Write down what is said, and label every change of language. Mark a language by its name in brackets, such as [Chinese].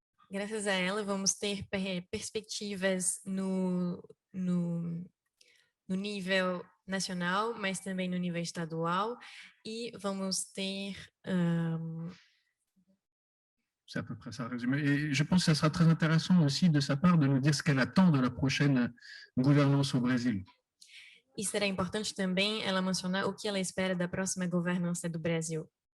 [Portuguese] Graças a ela, vamos ter perspectivas no nível nacional, mas também no nível estadual, e vamos ter... [French] C'est à peu près ça résumé. Et je pense que ça sera très intéressant aussi de sa part de nous dire ce qu'elle attend de la prochaine gouvernance au Brésil. [Portuguese] E será importante também ela mencionar o que ela espera da próxima governança do Brasil.